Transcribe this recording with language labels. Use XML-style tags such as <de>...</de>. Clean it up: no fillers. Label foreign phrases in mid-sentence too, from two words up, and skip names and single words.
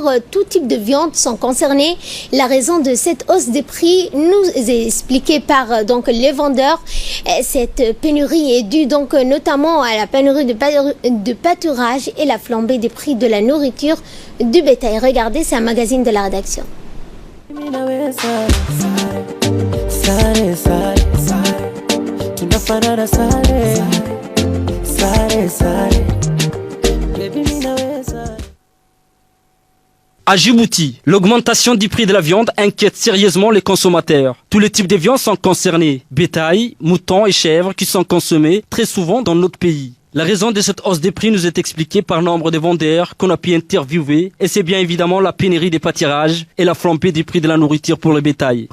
<fr>Tout type de viande sont concernés. La raison de cette hausse des prix nous est expliquée par donc les vendeurs. Cette pénurie est due donc notamment à la pénurie de pâturage et la flambée des prix de la nourriture du bétail. Regardez, c'est un magazine de la rédaction.</fr> <sw>Sare, sare, sare, tunafanana sare, sare, sare, baby minaweza.</sw> <fr>À Djibouti, l'augmentation du prix de la viande inquiète sérieusement les consommateurs. Tous les types de viandes sont concernés, bétail, moutons et chèvres qui sont consommés très souvent dans notre pays. La raison de cette hausse des prix nous est expliquée par nombre de vendeurs qu'on a pu interviewer et c'est bien évidemment la pénurie des pâturages et la flambée des prix de la nourriture pour le bétail.</fr>